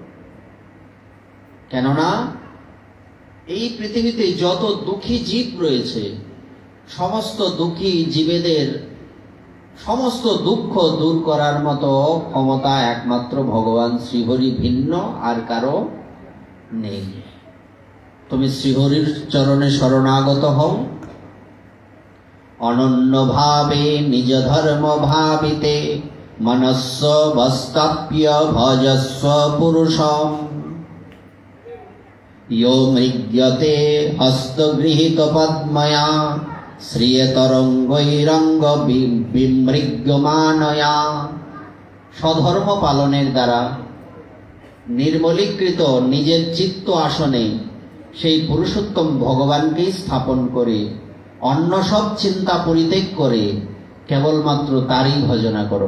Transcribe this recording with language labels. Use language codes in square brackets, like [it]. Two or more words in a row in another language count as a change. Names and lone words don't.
[bn] কেননা এই পৃথিবীতে যত দুঃখী জীব রয়েছে, সমস্ত দুঃখী জীবেদের সমস্ত দুঃখ দূর করার মতো ক্ষমতা একমাত্র ভগবান শ্রীহরি, ভিন্ন আর কারো নেই। তুমি শ্রীহরির চরণে শরণাগত হও। [sa] অনন্য ভাবে নিজ ধর্ম ভাবিতে मनस्स वस्ताप्य भजस्व पुरुषम यो मृग्यते हस्तगृहीत पद्मया শ্রিয়তরঙ্গৈরঙ্গ বিমৃগ্যমানয়া। [bn] স্বধর্ম পালনের দ্বারা নির্মলীকৃত নিজের চিত্ত আসনে সেই পুরুষোত্তম ভগবানকেই স্থাপন করে অন্য সব চিন্তা পরিত্যাগ করে কেবলমাত্র তারই ভজনা করো।